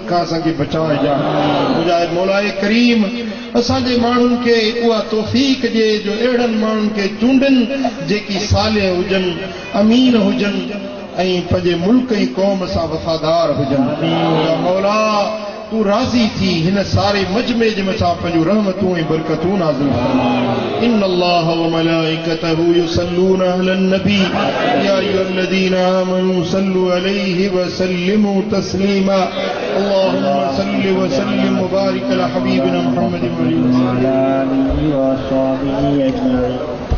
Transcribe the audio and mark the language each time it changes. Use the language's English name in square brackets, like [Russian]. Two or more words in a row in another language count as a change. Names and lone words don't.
[Sindhi] खां असांखे बचाए जा मुंहिंजा मौलाए करीम असांजे माण्हुनि खे उहा तौफ़ीक़ ॾे जो अहिड़नि माण्हुनि खे चूंडनि जेकी सालिह हुजनि अमीन हुजनि ऐं पंहिंजे मुल्क ऐं क़ौम सां वफ़ादार हुजनि मुंहिंजा मौला तू राज़ी थी हिन सारे मजमे जे मथां पंहिंजूं रहमतूं ऐं बरकतूं नाज़िल फरमा [Arabic] إن الله وملائكته يصلون على النبي يا أيها الذين آمنوا صلوا عليه وسلموا تسليما اللهم صل وسلم وبارك على حبيبنا محمد وآله وسلم